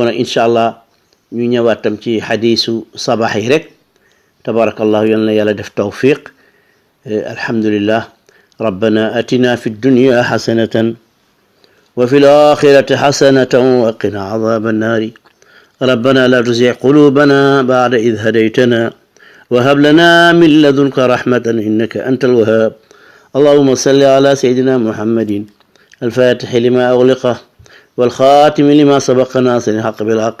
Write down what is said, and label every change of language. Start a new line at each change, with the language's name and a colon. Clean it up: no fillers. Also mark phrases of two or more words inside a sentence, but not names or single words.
Wolof: nag
Arabic: إن شاء الله
Wolof: ñu ñëwaat tam ci xadiisu sabax yi rek tabarakallahu yal na yàlla def tawfiq alhamdulillah
Arabic: ربنا آتنا في الدنيا حسنة وفي الآخرة حسنة وقنا عذاب النار ربنا لا تزغ قلوبنا بعد إذ هديتنا وهب لنا من لدنك رحمة إنك أنت الوهاب اللهم صل على سيدنا محمد الفاتح لما أغلقه والخاتم لما سبق ناصر الحق بالحق